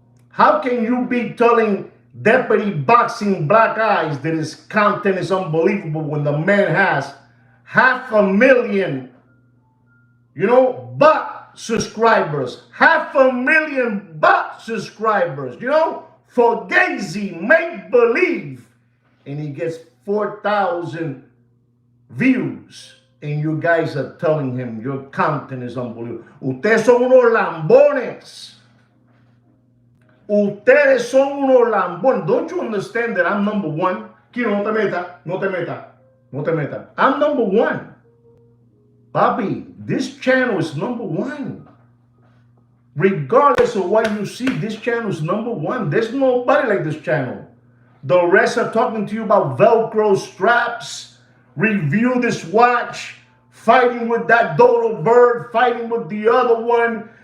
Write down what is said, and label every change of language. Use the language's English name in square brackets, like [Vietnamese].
[English] How can you be telling Deputy Boxing Black Eyes that his content is unbelievable when the man has 500,000, bot subscribers, 500,000 bot subscribers, for Gazy, make believe, and he gets 4,000 views, and you guys are telling him your content is unbelievable. [Spanish] Ustedes son unos lambones. Ustedes son unos lambones. [English] Don't you understand that I'm number one? Kino, [Spanish] no te meta, no te meta, [English] no te meta. I'm number one. Bobby, this channel is number one. Regardless of what you see, this channel is number one. There's nobody like this channel. The rest are talking to you about Velcro straps, review this watch, fighting with that dodo bird, fighting with the other one.